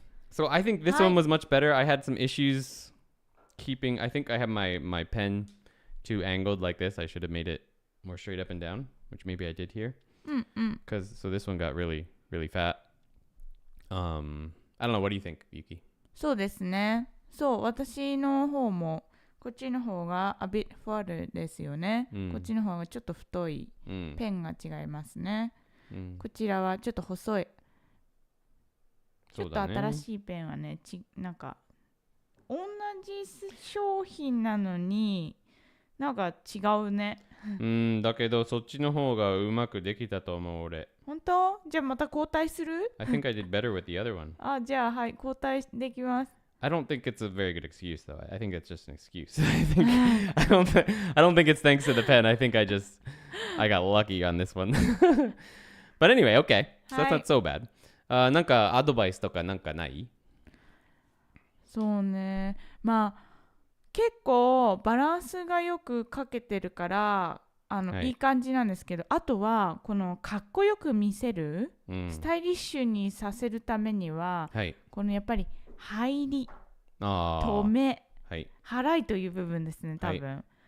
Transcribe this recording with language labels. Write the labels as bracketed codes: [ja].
[en] So I think this one was much better. I had some issues keeping. I think I have my pen too angled like this. I should have made it more straight up and down, which maybe I did here. So this one got really fat. I don't know. What do you think, Yuki? [ja] そうですね。そう、私の方もこっちの方が [en] a bit full [ja] ですよね。こっちの方がちょっと太い。ペンが違いますね。こちらはちょっと細い。ちょっと新しいペンはね、なんか同じ商品なのになんか違うね。だけどそっちの方がうまくできたと思う俺。本当？じゃあまた交代する？ [en] I think I did better with the other one. [ja] あ、じゃあはい、交代できます。 [en] I don't think it's a very good excuse though. I think it's just an excuse. I don't think it's thanks to the pen. I think I got lucky on this one. But anyway, okay. So that's not so bad. [ja] なんかアドバイスとかなんかない？そうね。まあ結構バランスがよくかけてるからいい感じなんですけど、あとはこのかっこよく見せる、スタイリッシュにさせるためには、このやっぱり入り、止め、払いという部分ですね、多分。